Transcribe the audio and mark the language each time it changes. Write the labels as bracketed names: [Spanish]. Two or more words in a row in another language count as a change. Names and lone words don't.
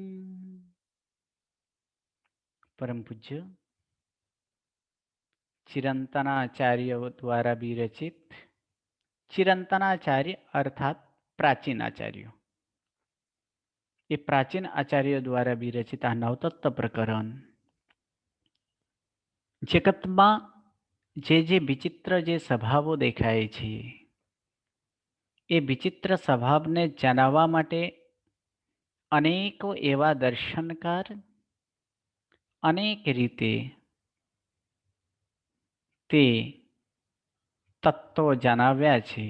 [Hindi] परम पूज्य चिरंतनाचार्य द्वारा विरचित चिरंतनाचार्य अर्थात प्राचीन आचार्य, ये प्राचीन आचार्य द्वारा विरचित आ नवतत्व प्रकरण [Gujarati] जगतમાં જે વિચિત્ર જે સ્વભાવો દેખાય છે એ વિચિત્ર સ્વભાવને જણાવવા માટે અનેકો એવા દર્શનકાર અનેક રીતે તે તત્વો જણાવ્યા છે.